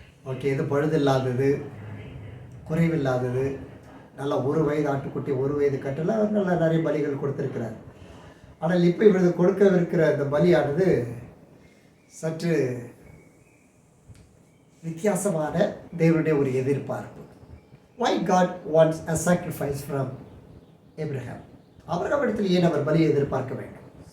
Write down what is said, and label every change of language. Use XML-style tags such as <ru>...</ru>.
<ta>Okay, இது பழுதில்லாதது, குறைவில்லாதது, நல்லா 1 வயது ஆட்டுக்குட்டி, 1 வயது கட்டில் நல்லா நிறைய பலிகள் கொடுத்துருக்கிறார். ஆனால் இப்போ இவரது கொடுக்கவிருக்கிற இந்த பலியானது சற்று வித்தியாசமான தேவனுடைய ஒரு எதிர்பார்ப்பு.</ta> <en>Why God wants a sacrifice from Abraham?</en> <ta>Abraham இடத்தில் ஏன் அவர் பலியை எதிர்பார்க்க வேண்டும்?</ta>